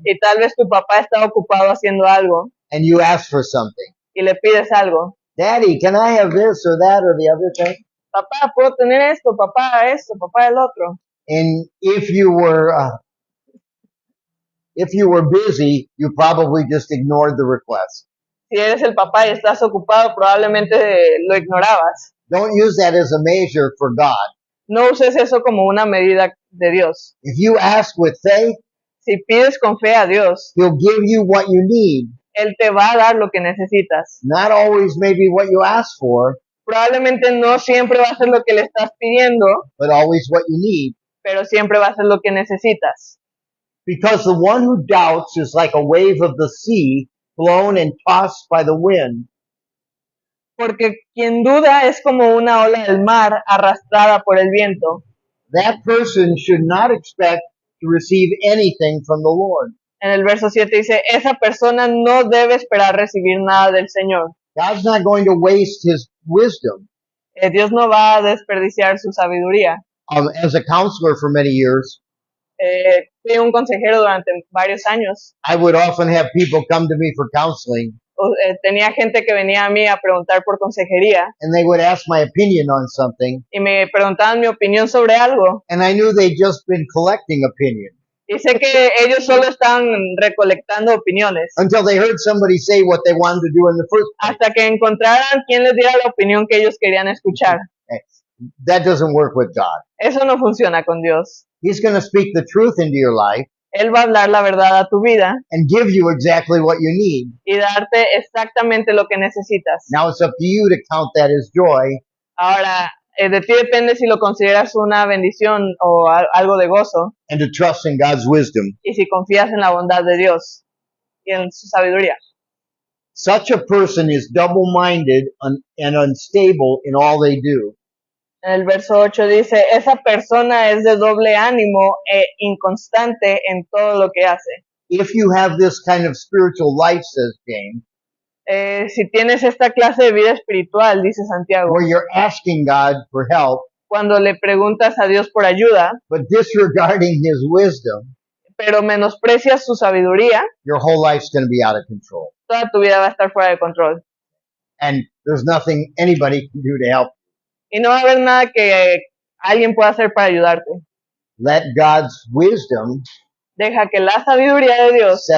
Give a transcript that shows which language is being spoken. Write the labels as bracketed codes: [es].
[es] y tal vez tu papá estaba ocupado haciendo algo [en] and you asked for something. [es] y le pides algo. [en] Daddy, can I have this or that or the other thing? [es] Papá, ¿puedo tener esto? Papá, el otro. [en] And if you were busy, you probably just ignored the request. [es] Si eres el papá y estás ocupado, probablemente lo ignorabas. [en] Don't use that as a measure for God. [es] No uses eso como una medida de Dios. [en] If you ask with faith, [es] Si pides con fe a Dios, [en] He'll give you what you need. [es] Él te va a dar lo que necesitas. [en] Not always maybe what you ask for, [es] Probablemente no siempre va a ser lo que le estás pidiendo, [en] but always what you need. [es] pero siempre va a ser lo que necesitas. [en] Because the one who doubts is like a wave of the sea, blown and tossed by the wind. [es] Porque quien duda es como una ola del mar arrastrada por el viento. [en] That person should not expect to receive anything from the Lord. [es] En el verso 7 dice, esa persona no debe esperar recibir nada del Señor. [en] God's not going to waste His wisdom. [es] Dios no va a desperdiciar su sabiduría. [en] As a counselor for many years, [es] Fui un consejero durante varios años. [en] I would often have people come to me for counseling, [es] Tenía gente que venía a mí a preguntar por consejería [en] and they would ask my opinion on something, [es] y me preguntaban mi opinión sobre algo. [en] and I knew they'd just been collecting opinion [es] Y sé que ellos solo están recolectando opiniones [en] until they heard somebody say what they wanted to do in the first place. [es] hasta que encontraran quien les diera la opinión que ellos querían escuchar. [en] That doesn't work with God. [es] Eso no funciona con Dios. [en] He's going to speak the truth into your life [es] Él va a hablar la verdad a tu vida [en] and give you exactly what you need. [es] y darte exactamente lo que necesitas. [en] Now it's up to you to count that as joy [es] Ahora, de ti depende si lo consideras una bendición o algo de gozo [en] and to trust in God's wisdom. [es] y si confías en la bondad de Dios y en su sabiduría. [en] Such a person is double-minded and unstable in all they do. [es] En el verso 8 dice, esa persona es de doble ánimo e inconstante en todo lo que hace. [en] If you have this kind of spiritual life, says James, [es] Si tienes esta clase de vida espiritual, dice Santiago, [en] where you're asking God for help, [es] cuando le preguntas a Dios por ayuda, [en] but disregarding His wisdom, [es] pero menosprecias su sabiduría, [en] your whole life's going to be out of control. [es] toda tu vida va a estar fuera de control. [en] And there's nothing anybody can do to help. [es] Y no va a haber nada que alguien pueda hacer para ayudarte. [en] Let God's wisdom [es] Deja que la sabiduría de Dios